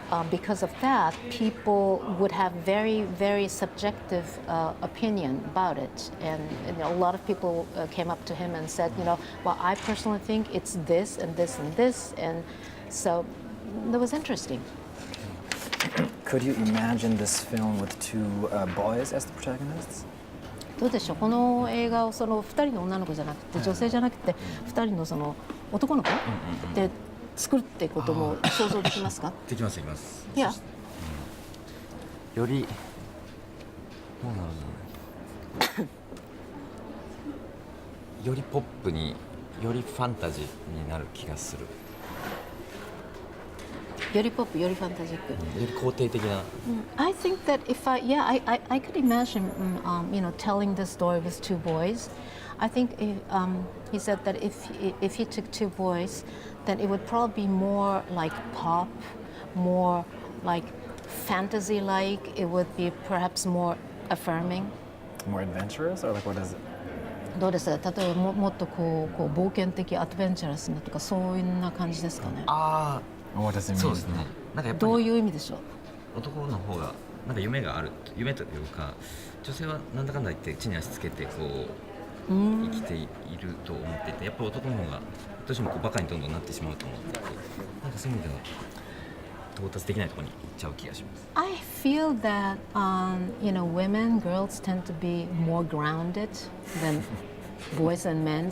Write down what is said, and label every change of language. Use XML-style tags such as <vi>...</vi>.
<en>Because of that, people would have very, very subjective opinion about it. And a lot of people came up to him and said, well, I personally think it's this and this and this. And so that was interesting. Could you imagine this film with two boys as the protagonists?</en> <ja>どうでしょう、この映画をその2人の女の子じゃなくて、女性じゃなくて2人のその男の子で作るってことも想像できますか？できますできます。いや、よりどうなるのよりポップによりファンタジーになる気がする。よりポップ、よりファンタジック。より肯定的な。</ja> <en>I think that if I could imagine, telling the story with two boys. I think he said that if he took two boys, then it would probably be more like pop, more like fantasy-like. It would be perhaps more affirming. More adventurous, or like what is it?</en> <ja>どうです？例えばもっとこう冒険的アドベンチャラスなとかそういうな感じですかね。あ</ja> <en>あ、what does it mean?</en> <ja>そうですね。なんかやっぱりどういう意味でしょう？男の方がなんか夢がある、夢というか、女性はなんだかんだ言って地に足つけてこう生きていると思っていて、やっぱり男の方がどうしてもこうバカにどんどんなってしまうと思っていて、なんかそういう意味では到達できないところに行っちゃう気がします。</ja> <en>I feel that women, girls tend to be more grounded than boys and men.</en>